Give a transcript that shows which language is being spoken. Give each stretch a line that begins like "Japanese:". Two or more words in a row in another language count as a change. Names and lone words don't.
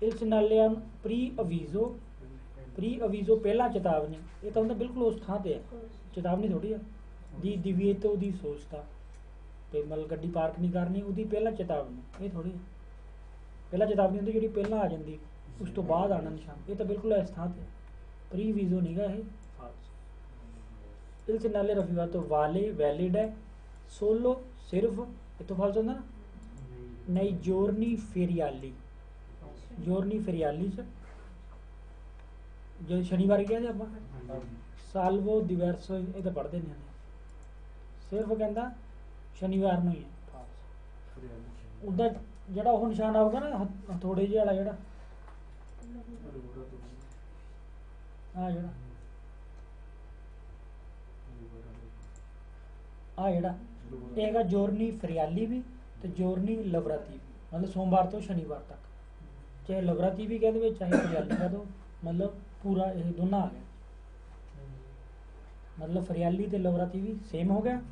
Punjabi: ਇਸ ਨਾਲੇ ਹਨ ਪ੍ਰੀ ਅਵੀਜ਼ੋ ਪਹਿਲਾਂ ਚੇਤਾਵਨੀ, ਇਹ ਤਾਂ ਹੁੰਦਾ ਬਿਲਕੁਲ ਉਸ ਥਾਂ ਤੇ ਹੈ, ਚੇਤਾਵਨੀ ਥੋੜੀ ਆ।
Italian: di divieto di sosta,
Punjabi: ਤੇ ਮਤਲਬ ਗੱਡੀ ਪਾਰਕ ਨਹੀਂ ਕਰਨੀ, ਉਹਦੀ ਪਹਿਲਾਂ ਚੇਤਾਵਨੀ, ਇਹ ਥੋੜੀ ਪਹਿਲਾਂ ਚੇਤਾਵਨੀ ਹੁੰਦੀ ਜਿਹੜੀ ਪਹਿਲਾਂ ਆ ਜਾਂਦੀ, ਉਸ ਤੋਂ ਬਾਅਦ ਆਣਾ ਨਿਸ਼ਾਨ, ਇਹ ਤਾਂ ਬਿਲਕੁਲ ਇਸ ਥਾਂ ਤੇ ਪ੍ਰੀ ਵੀਜ਼ੋ ਨਹੀਂਗਾ ਇਹ, ਫਾਲਸੋ।
Italian: il segnale raffigurato vale
Punjabi: ਵੈਲਿਡ ਹੈ, ਸੋਲੋ ਸਿਰਫ, ਇੱਥੋਂ ਫਾਲਸੋ ਹੁੰਦਾ ਨਾ,
Italian: nei giorni feriali, giorni feriali
Punjabi: ਚ ਜੋ ਸ਼ਨੀਵਾਰ ਗਿਆ ਜੀ ਆਪਾਂ
Italian: salvo diverso,
Punjabi: ਇਹ ਤਾਂ ਪੜ੍ਹਦੇ ਨਹੀਂ ਆਨੇ, ਸਿਰਫ ਕਹਿੰਦਾ ਸ਼ਨੀਵਾਰ ਨੂੰ ਹੀ ਹੈ। ਉਹਦਾ ਜਿਹੜਾ ਉਹ ਨਿਸ਼ਾਨ ਆਊਗਾ ਨਾ ਹਥੋੜੇ ਜਿਹੇ ਵਾਲਾ, ਜਿਹੜਾ ਜਿਹੜਾ ਇਹ ਹੈਗਾ
Italian: giorni feriali
Punjabi: ਵੀ ਤੇ
Italian: giorni lavorati
Punjabi: ਵੀ, ਮਤਲਬ ਸੋਮਵਾਰ ਤੋਂ ਸ਼ਨੀਵਾਰ ਤੱਕ, ਚਾਹੇ ਲਵਰਾਤੀ ਵੀ ਕਹਿ ਦੇਵੇ ਚਾਹੇ ਫਰਿਆਲੀ ਕਹਿ ਦੋ, ਮਤਲਬ ਪੂਰਾ ਇਹ ਦੋਨਾਂ ਆ ਗਿਆ, ਮਤਲਬ ਫਰਿਆਲੀ ਤੇ ਲਵਰਾਤੀ ਵੀ ਸੇਮ ਹੋ ਗਿਆ।